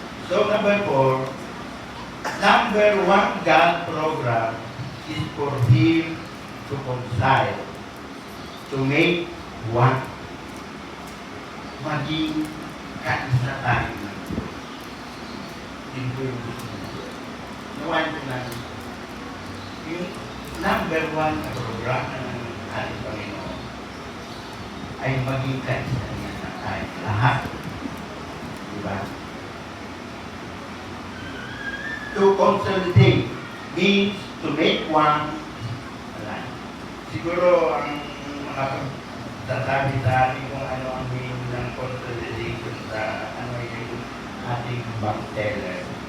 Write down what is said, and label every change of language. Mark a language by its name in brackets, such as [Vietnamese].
[English] So number 4, number 1 God program is for Him to reconcile, to make one. [Filipino] Maging kaisa tayo ng Diyos. Yun po yung gusto ng Diyos. Nawain ko natin. Yung number 1 na programa ng ating Panginoon ay maging kaisa niya na tayo lahat. Diba? [English] To consolidate means to make one. [Filipino] Siguro ang makapagsasabi sa atin kung ano ang meaning ng consolidation sa ano yung ating bank teller.